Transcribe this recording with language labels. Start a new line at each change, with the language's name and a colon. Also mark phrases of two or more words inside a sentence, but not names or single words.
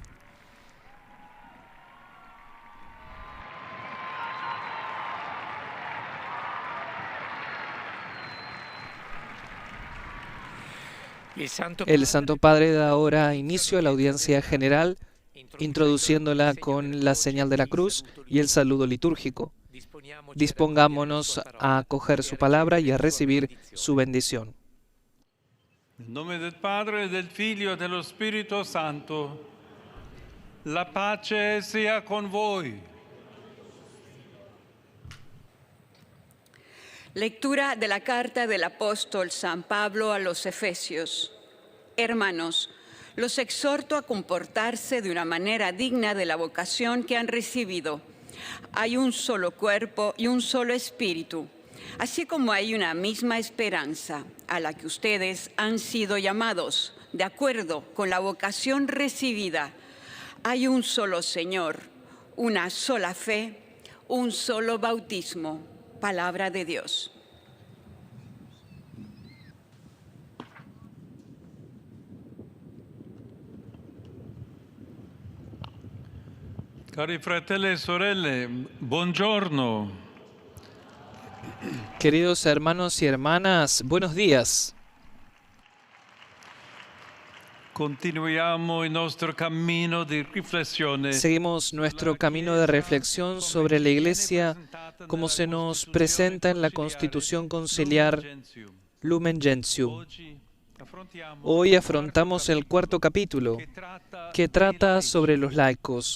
Spanish: El Santo Padre da ahora inicio a la audiencia general, introduciéndola con la señal de la cruz y el saludo litúrgico. Dispongámonos a acoger su palabra y a recibir su bendición.
Italian: En nome del Padre, del Figlio e dello Spirito Santo, la pace sia con voi.
Spanish: Lectura de la carta del apóstol San Pablo a los Efesios. Hermanos, los exhorto a comportarse de una manera digna de la vocación que han recibido. Hay un solo cuerpo y un solo espíritu, así como hay una misma esperanza a la que ustedes han sido llamados, de acuerdo con la vocación recibida. Hay un solo Señor, una sola fe, un solo bautismo. Palabra de Dios.
Italian: Cari fratelli e sorelle, buongiorno.
Spanish: Queridos hermanos y hermanas, buenos días.
Italian: Continuiamo il nostro cammino di riflessione.
Spanish: Seguimos nuestro camino de reflexión sobre la Iglesia como se nos presenta en la Constitución Conciliar Lumen Gentium. Hoy afrontamos el cuarto capítulo, que trata sobre los laicos.